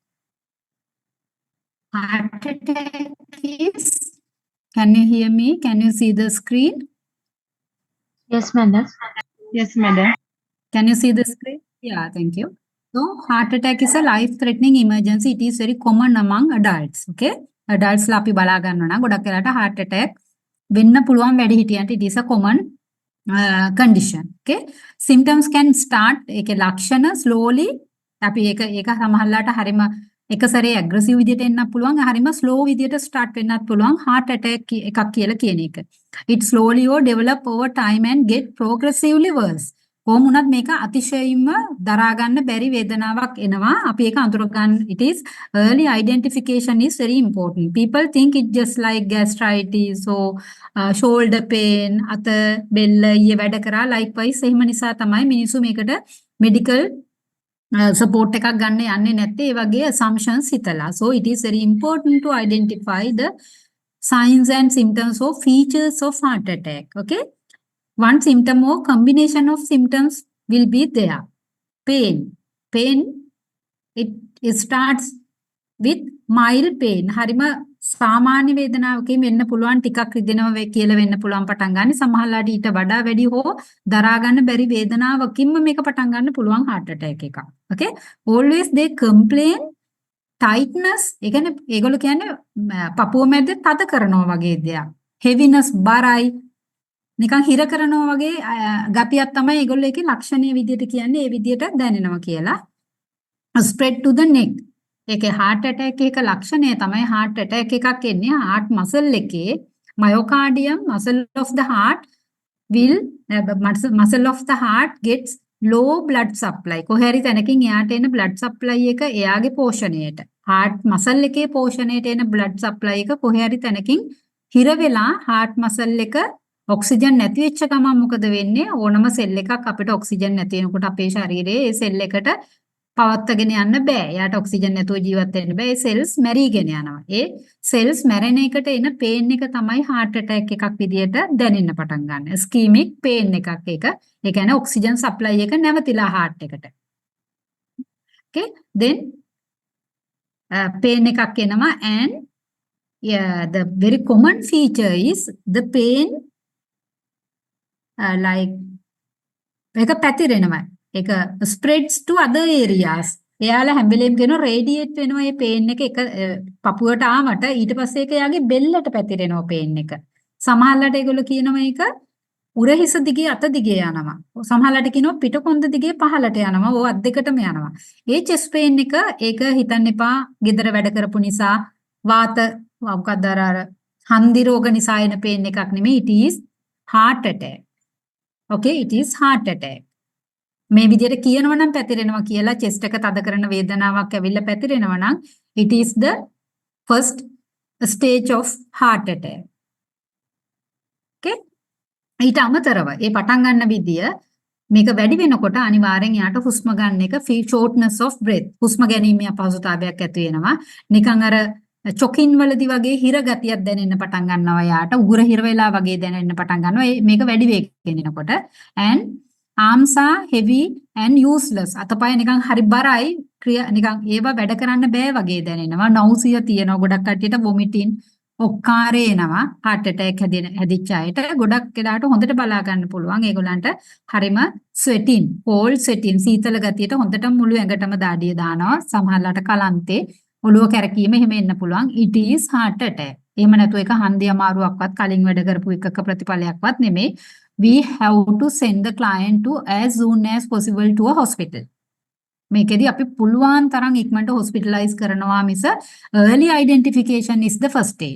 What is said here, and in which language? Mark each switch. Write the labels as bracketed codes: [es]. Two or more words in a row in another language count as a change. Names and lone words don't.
[en] Heart attack is, can you hear me? Can you see the screen? Yes, madam. Yes, madam. Can you see the screen? Yeah, thank you. So, heart attack is a life-threatening emergency. It is very common among adults. [si] Okay? Adults ලා අපි බලා ගන්නවා නම් ගොඩක් වෙලාට [en] heart attack [si] වෙන්න පුළුවන් වැඩි හිටියන්ට. [en] It is a common condition. Okay? Symptoms can start, [si] ඒකේ ලක්ෂණ slowly අපි ඒක සමහරලාට හරිම එක සැරේ aggressive විදියට එන්නත් පුළුවන්, හරිම slow විදියට start වෙන්නත් පුළුවන් [en] heart attack [si] එකක් කියලා කියන එක. [en] It slowly or develop over time and get progressively worse. [si] කොහොම වුණත් මේක අතිශයින්ම දරා ගන්න බැරි වේදනාවක් එනවා. අපි ඒක අඳුර ගන්න. [en] It is early identification is very important. People think it just like gastritis or shoulder pain, [si] අත බෙල්ල ඊයේ වැඩ කරා. Likewise එහෙම නිසා තමයි මිනිස්සු මේකට [en] medical support [si] එකක් ගන්න යන්නේ නැත්තේ. ඒ වගේ assumptions හිතලා. [en] So it is very important to identify the signs and symptoms or features of heart attack. Okay? One symptom or combination of symptoms will be there. Pain. Pain, it starts with mild pain. [si] හරිම සාමාන්‍ය වේදනාවකින් වෙන්න පුළුවන්, ටිකක් රිදෙනවා කියලා වෙන්න පුළුවන් පටන් ගන්න. සමහරලාට ඊට වඩා වැඩි හෝ දරා ගන්න බැරි වේදනාවකින්ම මේක පටන් ගන්න පුළුවන් [en] heart attack [si] එකක්. [en] Okay? Always they complain tightness. [si] ඒ කියන්නේ ඒගොල්ලෝ කියන්නේ පපුව මැද තද කරනවා වගේ දෙයක්. [en] Heaviness, බරයි. [si] නිකන් හිර කරනවා වගේ ගතියක් තමයි ඒගොල්ලෝ ඒකේ ලක්ෂණීය විදියට කියන්නේ. ඒ විදියට දැනෙනවා කියලා. [en] Spread to the neck. ඒකේ heart attack [si] එක ලක්ෂණය තමයි [en] heart attack [si] එකක් එන්නේ [en] heart muscle එකේ myocardium, muscle of the heart will muscle of the heart gets low blood supply. [si] කොහේරි තැනකින් එයාට එන [en] blood supply [si] එක එයාගේ පෝෂණයට, [en] heart muscle [si] එකේ පෝෂණයට එන [en] blood supply [si] එක කොහේරි තැනකින් හිර වෙලා [en] heart muscle [si] එක ඔක්සිජන් නැති වෙච්ච ගමන් මොකද වෙන්නේ? ඕනම සෙල් එකක් අපිට ඔක්සිජන් නැති වෙනකොට අපේ ශරීරයේ ඒ සෙල් එකට පවත්වාගෙන යන්න බෑ. එයාට ඔක්සිජන් නැතුව ජීවත් වෙන්න බෑ. ඒ සෙල්ස් මැරිගෙන යනවා. ඒ සෙල්ස් මැරෙන එකට එන පේන් එක තමයි [en] heart attack [si] එකක් විදියට දැනෙන්න පටන් ගන්න. [en] ischemic pain [si] එකක් ඒක. ඒ කියන්නේ [en] oxygen supply [si] එක නැවතිලා heart එකට. [en] Okay? Then pain [si] එකක් එනවා [en] and the very common feature is the pain like [si] ඒක පැතිරෙනවා. [en] ඒක spreads to other areas. [si] එයාලා හැම වෙලෙම කියනවා radiate වෙනවා මේ pain එක පපුවට ආවට ඊට පස්සේ ඒක එයාගේ බෙල්ලට පැතිරෙනවා pain එක. සමහරවිට ඒගොල්ලෝ කියනවා ඒක උරහිස දිගේ අත දිගේ යනවා. සමහරවිට කියනවා පිටකොන්ද දිගේ පහළට යනවා. ඕ අත් දෙකටම යනවා. ඒ [en] chest pain [si] එක ඒක හිතන්න එපා ගෙදර වැඩ කරපු නිසා වාත මොකක්ද අර හන්දි රෝග නිසා එන pain එකක් නෙමෙයි. [en] It is heart attack. Okay, it is heart attack. [si] මේ විදිහට කියනවා නම් පැතිරෙනවා කියලා chest එක තද කරන වේදනාවක් ඇවිල්ලා පැතිරෙනවා නම් [en] it is the first stage of heart attack. [si] Okay? ඊට අමතරව ඒ පටන් ගන්න විදිය මේක වැඩි වෙනකොට අනිවාර්යෙන් යාට හුස්ම ගන්න එක [en] shortness of breath. [si] හුස්ම ගැනීමේ අපහසුතාවයක් ඇති වෙනවා. නිකන් අර චොකින් වලදී වගේ හිර ගතියක් දැනෙන්න පටන් ගන්නවා යාට. උගුර හිර වෙලා වගේ දැනෙන්න පටන් ගන්නවා. මේක වැඩි වේගකින් එනකොට [en] and arms are heavy and useless. [si] අතපය නිකන් හරි බරයි. නිකන් ඒවා වැඩ කරන්න බෑ වගේ දැනෙනවා. nausea තියෙනවා. ගොඩක් කට්ටියට vomiting ඔක්කාරේ එනවා. [en] heart attack [si] හැදිච්ච අයට ගොඩක් වෙලාවට හොඳට බලා ගන්න පුළුවන්. ඒගොල්ලන්ට හරිම [en] sweating, cold sweating, [si] සීතල ගතියට හොඳටම මුළු ඇඟටම දාඩිය දානවා. සමහරලාට කලන්තේ ඔළුව කැරකීම එහෙම එන්න පුළුවන්. [en] It is heart attack. [si] එහෙම නැතු එක හන්දිය අමාරුවක්වත් කලින් වැඩ කරපු එකක ප්‍රතිඵලයක්වත් නෙමෙයි. [en] We have to send the client to as soon as possible to a hospital. [si] මේකෙදි අපි පුළුවන් තරම් ඉක්මනට hospitalize කරනවා මිස [en] early identification is the first aid.